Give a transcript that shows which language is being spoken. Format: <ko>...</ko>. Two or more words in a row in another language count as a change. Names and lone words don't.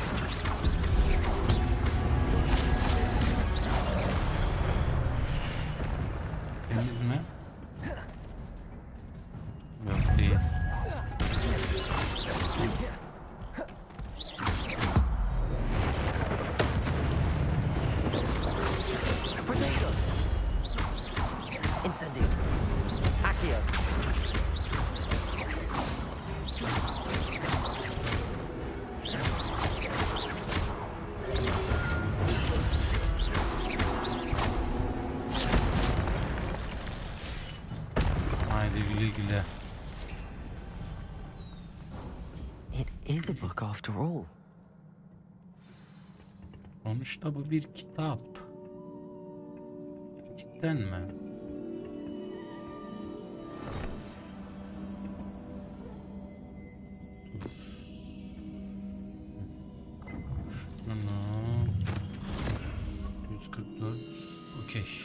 <tr>Temiz mi? Yok değil. Potato. Incendio. Accio. Haydi güle güle.</tr> <en>It is a book after all.</en> <tr>Sonuçta bu bir kitap. Cidden mi? Şunu 144. Okey.</tr>